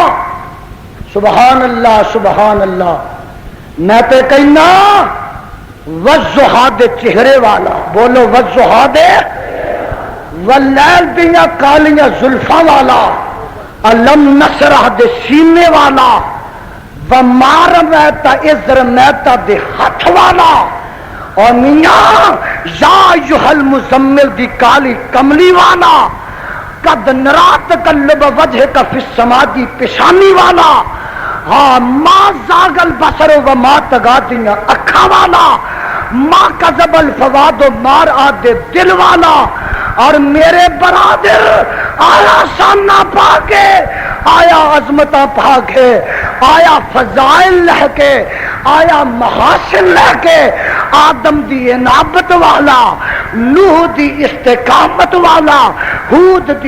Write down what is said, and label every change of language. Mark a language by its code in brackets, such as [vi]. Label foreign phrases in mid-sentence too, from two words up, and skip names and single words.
[ar] سبحان اللہ سبحان اللہ۔ [pa] میں تے کہنا والضحیٰ دے چہرے والا، بولو والضحیٰ دے، واللیل دیاں کالیاں زلفاں والا، [ar] علم نشرح [pa] دے سینے والا، [ar] وما رمیت اذ رمیت [pa] دے ہاتھ والا، اور میاں [ar] یا ایھا المزمل [pa] دی کالی کملی والا، [ar] قد نرا تقلب وجہک فی السماء [pa] دی پیشانی والا، ہاں [ar] ما زاغ البصر وما طغیٰ [pa] دیاں اکھاں والا، [ar] ما کذب الفؤاد ما رأى [pa] دے دل والا۔ اور میرے برادر آیا شانہ پا کے، آیا عظمتہ پا کے، آیا فضائل لہ کے، آیا محاسن لہ کے، آدم دی انابت والا، نوح دی استقامت والا، ہود دی